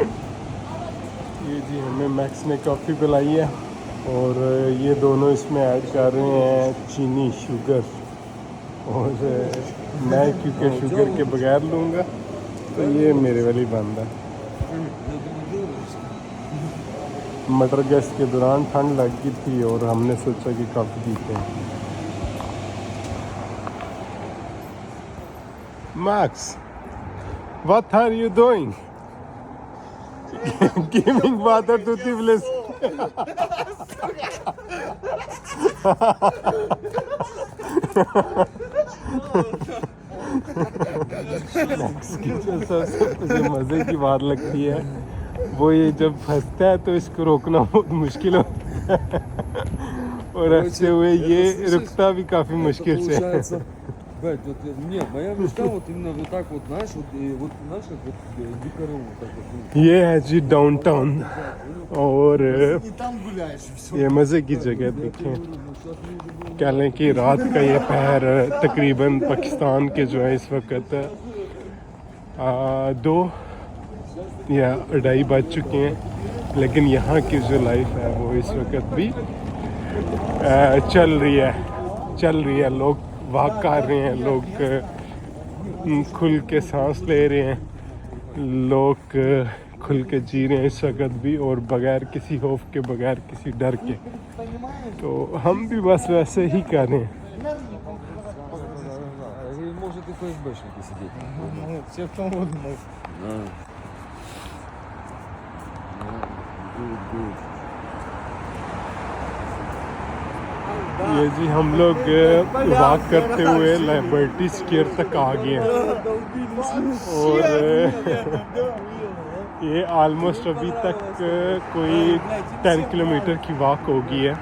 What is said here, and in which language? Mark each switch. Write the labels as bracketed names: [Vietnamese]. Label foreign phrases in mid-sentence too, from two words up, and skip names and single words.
[Urdu] یہ جی ہمیں میکس نے کافی پلائی ہے، اور یہ دونوں اس میں ایڈ کر رہے ہیں چینی، شوگر، اور میں کیونکہ شوگر کے بغیر لوں گا تو یہ میرے والی بند ہے. مٹر گشت کے دوران ٹھنڈ لگ گئی تھی اور ہم نے سوچا کہ کافی پیتے ہیں. मैक्स, [English] what are you doing? Giving water to Tiflis. [Urdu] سب سے مزے کی بات لگتی ہے وہ یہ جب پھنستا ہے تو اس کو روکنا بہت مشکل ہوتا ہے. اور ہنستے ہوئے یہ رکتا بھی کافی مشکل سے ہے. [Russian] Получается, блядь, вот, не, моя мечта вот именно вот так вот, знаешь, вот знаешь, как вот дикару вот так вот. [Urdu] یہ ہے جی ڈاؤن ٹاؤن اور [Russian] И там гуляешь, и все. [Urdu] یہ مزے کی جگہ دیکھیں. کہہ لیں کہ رات کا یہ پہر تقریباً پاکستان کے جو ہے اس وقت 2 یا 2:30 بج چکے ہیں، لیکن یہاں کی جو لائف ہے وہ اس وقت بھی چل رہی ہے. لوگ واک کر رہے ہیں، لوگ کھل کے سانس لے رہے ہیں، لوگ کھل کے جی رہے ہیں اس وقت بھی، اور بغیر کسی خوف کے، بغیر کسی ڈر کے. تو ہم بھی بس ویسے ہی کر رہے ہیں. [Russian] Может и ФСБшники сидеть. Все кто угодно может. [Urdu] یہ جی ہم لوگ واک کرتے ہوئے لبرٹی اسکوائر تک آ گئے ہیں اور یہ آلموسٹ ابھی تک کوئی 10 کلومیٹر کی واک ہوگی ہے.